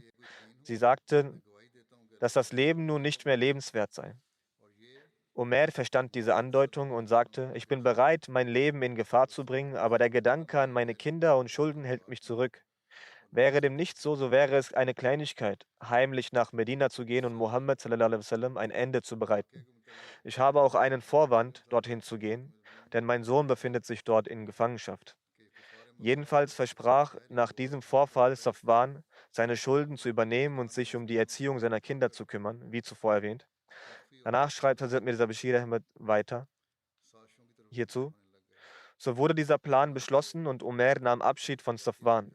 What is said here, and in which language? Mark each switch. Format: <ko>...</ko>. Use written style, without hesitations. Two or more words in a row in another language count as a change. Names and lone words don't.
<de>Sie sagten, dass das Leben nun nicht mehr lebenswert sei. Umair verstand diese Andeutung und sagte: Ich bin bereit, mein Leben in Gefahr zu bringen, aber der Gedanke an meine Kinder und Schulden hält mich zurück. Wäre dem nicht so, so wäre es eine Kleinigkeit, heimlich nach Medina zu gehen und Mohammed</de> <ar>صلى الله عليه وسلم</ar> <de>ein Ende zu bereiten. Ich habe auch einen Vorwand, dorthin zu gehen, denn mein Sohn befindet sich dort in Gefangenschaft. Jedenfalls versprach nach diesem Vorfall Safwan, seine Schulden zu übernehmen und sich um die Erziehung seiner Kinder zu kümmern, wie zuvor erwähnt. Danach schreibt Hazrat Mirza Bashir Ahmed weiter hierzu: So wurde dieser Plan beschlossen und Umair nahm Abschied von Safwan.</de>